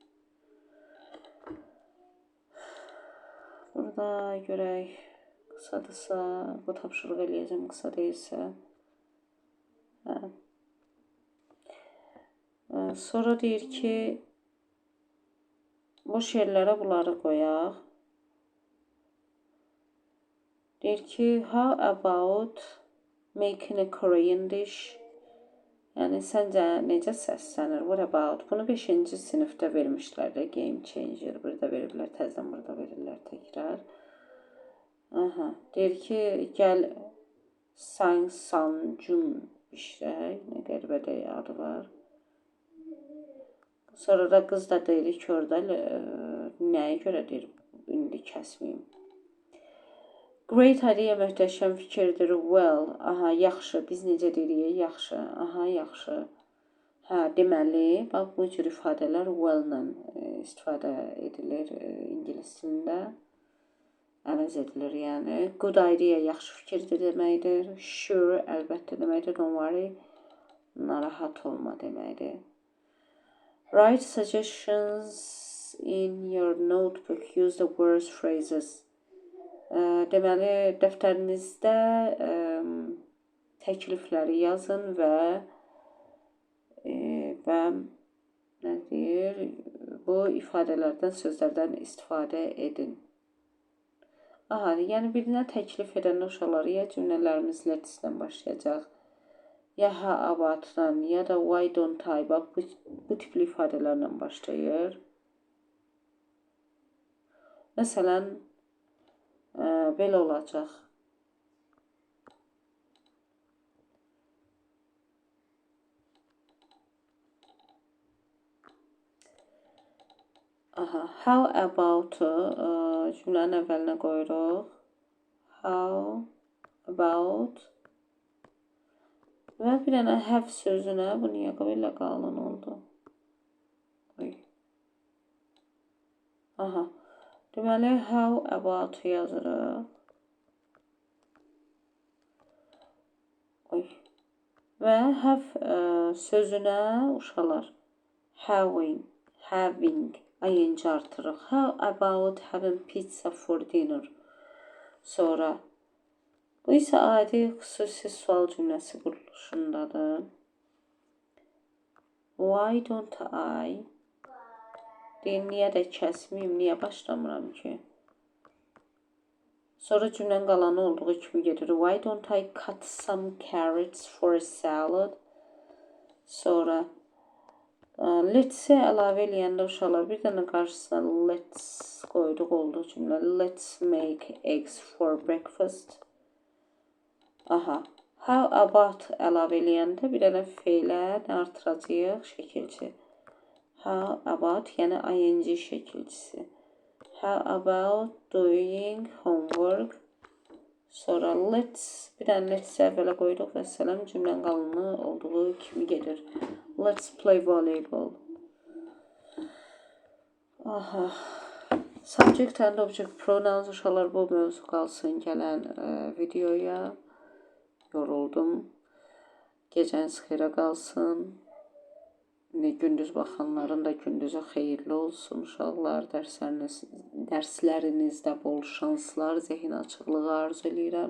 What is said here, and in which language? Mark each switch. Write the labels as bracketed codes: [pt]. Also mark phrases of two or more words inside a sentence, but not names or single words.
[az] Burada görək, qısadırsa, bu tapşırıq eləyəcəm, qısa deyilsə. Sonra deyir ki, boş yerlərə bunları qoyaq. Deyir ki, [en] how about making a Korean dish? [az] Yəni, səncə necə səslənir? [en] What about? [az] Bunu 5-ci sinifdə vermişlər də, Game Changer. Burada veriblər, təzdən burada verirlər təkrar. Aha, deyir ki, gəl Sang Sunjun bişirək. Nə qəribə də adı var. Sonra da qız da deyir ki, orada nəyə görə deyir, indi kəsməyim. [en] Great idea, [az] möhtəşəm fikirdir. Well, aha, yaxşı. Biz necə deyirik? Yaxşı. Aha, yaxşı. Hə, deməli, bax bu cür ifadələr well-la istifadə edilir ingilis dilində. Əvəz edilir, yəni. [en] Good idea, [az] yaxşı fikirdir deməkdir. Sure, əlbəttə deməkdir. [en] Don't worry, [az] narahat olma deməkdir. [en] Write suggestions in your notebook. Use the words, phrases. [az] Deməli, dəftərinizdə təklifləri yazın və nə deyir, bu ifadələrdən, sözlərdən istifadə edin. Aha, yəni birinə təklif edəndə uşaqlar ya cümlələrimiz let's-dən başlayacaq, ya [en] how about- [az] dan, ya da [en] why don't I, [az] bu tipli ifadələrlə başlayır. Məsələn, belə olacaq. Aha, [en] how about [az] cümlənin əvvəlinə qoyuruq. [en] How about [az] və bir dənə have sözünə, bu niyə belə qalın oldu? Aha, deməli [en] how about [az] yazırıq. Və have sözünə uşaqlar having ing artırıq. [en] How about having pizza for dinner? [az] Sonra bu isə adi xüsusi sual cümləsi quruluşundadır. [en] Why don't I? [az] Deyim, niyə də kəsməyim, niyə başlamıram ki? Sonra cümlənin qalanı olduğu kimi gedir. [en] Why don't I cut some carrots for a salad? [az] Sonra let's-i əlavə eləyəndə uşaqlar bir dənə qarşısına let's qoyduq oldu cümlə. [en] Let's make eggs for breakfast. [az] Aha. [en] How about [az] əlavə eləyəndə bir dənə feylə nə artıracağıq? Şəkilçi. [en] How about, [az] yəni ing şəkilçisi. [en] How about doing homework? [az] Sonra let's, bir dənə let's-i əvvələ qoyduq və sələm cümlənin qalanı olduğu kimi gedir. [en] Let's play volleyball. Aha. Subject and object pronouns [az] uşaqlar, bu mövzu qalsın gələn videoya. Yoruldum. Gecəniz xeyrə qalsın. Gündüz baxanların da gündüzü xeyirli olsun uşaqlar. Dərslərinizdə bol şanslar, zehin açıqlığı arzu edirəm.